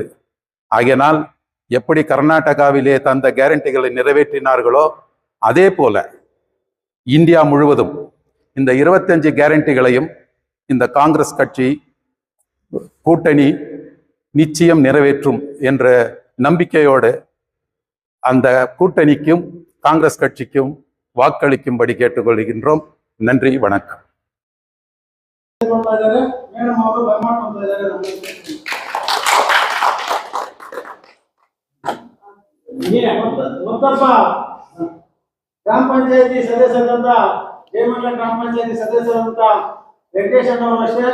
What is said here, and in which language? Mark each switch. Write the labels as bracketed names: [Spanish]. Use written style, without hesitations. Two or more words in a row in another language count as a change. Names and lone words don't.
[Tamil] ஆகையினால் எப்படி கர்நாடகாவிலே தந்த கேரண்டிகளை நிறைவேற்றினார்களோ அதே போல இந்தியா முழுவதும் இந்த 25 கேரண்டிகளையும் இந்த காங்கிரஸ் கட்சி கூட்டணி நிச்சயம் நிறைவேற்றும் என்ற நம்பிக்கையோடு அந்த கூட்டணிக்கும் காங்கிரஸ் கட்சிக்கும் வாக்களிக்கும்படி கேட்டுக்கொள்கின்றோம். நன்றி, வணக்கம். [Kannada] ಗ್ರಾಮ ಪಂಚಾಯತಿ ಸದಸ್ಯರಾದಂತ ಜಯಮಂಗಲ ಗ್ರಾಮ ಪಂಚಾಯತಿ ಸದಸ್ಯರಾದಂತ ವೆಂಕಟೇಶ್ ಅಣ್ಣವರಷ್ಟೇ